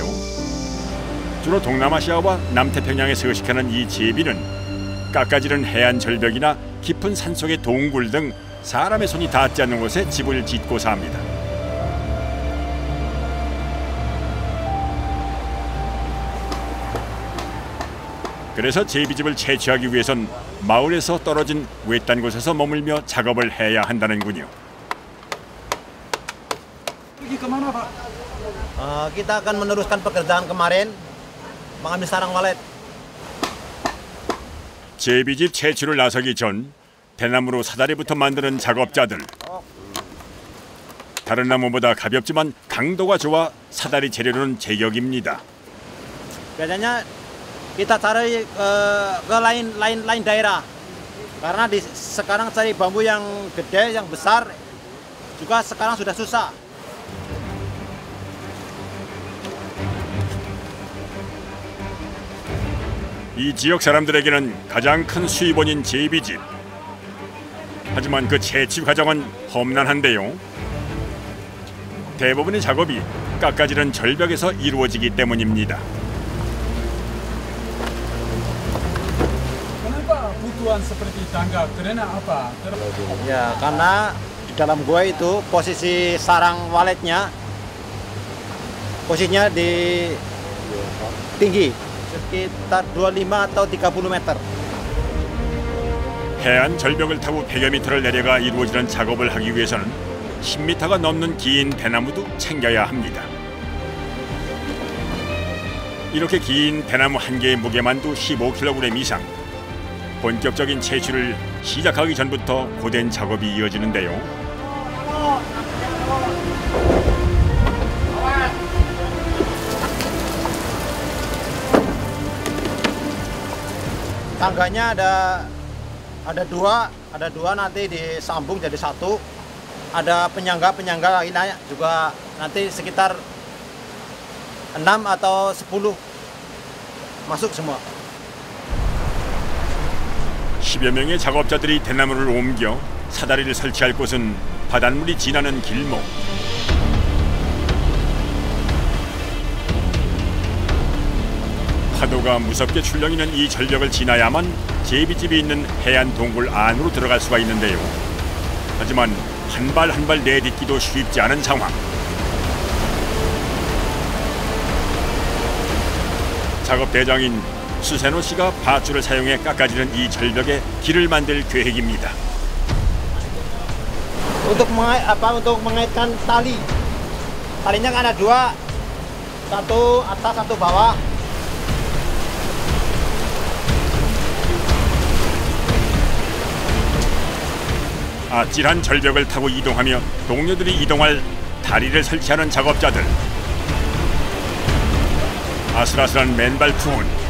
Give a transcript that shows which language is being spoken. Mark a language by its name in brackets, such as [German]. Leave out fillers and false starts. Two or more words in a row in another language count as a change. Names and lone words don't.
[Korean] 주로 동남아시아와 남태평양에 서식하는 이 제비는 깎아지른 해안 절벽이나 깊은 산속의 동굴 등 사람의 손이 닿지 않는 곳에 집을 짓고 삽니다. 그래서 제비즙을 채취하기 위해선 마을에서 떨어진 외딴 곳에서 머물며 작업을 해야 한다는군요. [Indonesian] Pergi kemana, Pak? Kita akan meneruskan pekerjaan kemarin, mengambil sarang walet. [Korean] 제비즙 채취를 나서기 전 대나무로 사다리부터 만드는 작업자들. 다른 나무보다 가볍지만 강도가 좋아 사다리 재료는 제격입니다. [Indonesian] Biasanya kita cari ke lain daerah, karena sekarang cari bambu yang gede, yang besar juga sekarang sudah susah. [Korean] 이 지역 사람들에게는 가장 큰 수입원인 제비즙. 하지만 그 채취 과정은 험난한데요. 대부분의 작업이 깎아지른 절벽에서 이루어지기 때문입니다. [Indonesian] Kenapa butuhan seperti tangga? Karena apa? Ya, karena di dalam gua itu posisi sarang waletnya posisinya di tinggi sekitar 25 atau 30 meter. [Korean] 해안 절벽을 타고 100여 미터를 내려가 이루어지는 작업을 하기 위해서는 10미터가 넘는 긴 대나무도 챙겨야 합니다. 이렇게 긴 대나무 한 개의 무게만도 15kg 이상. 본격적인 채취를 시작하기 전부터 고된 작업이 이어지는데요. [Indonesian] Tangganya ada dua nanti disambung jadi satu. Ada penyangga lainnya juga nanti sekitar 6 atau 10 masuk semua. [Korean] 10여 명의 작업자들이 대나무를 옮겨 사다리를 설치할 곳은 바닷물이 지나는 길목. 파도가 무섭게 출렁이는 이 절벽을 지나야만 제비집이 있는 해안 동굴 안으로 들어갈 수가 있는데요. 하지만 한 발 한 발 내딛기도 쉽지 않은 상황. 작업 대장인 수세노 씨가 밧줄을 사용해 깎아지는 이 절벽에 길을 만들 계획입니다. [Indonesian] Untuk mengaitkan tali, talinya kan ada dua, satu atas satu bawah. [Korean] 아찔한 절벽을 타고 이동하며 동료들이 이동할 다리를 설치하는 작업자들. 아슬아슬한 맨발 투혼.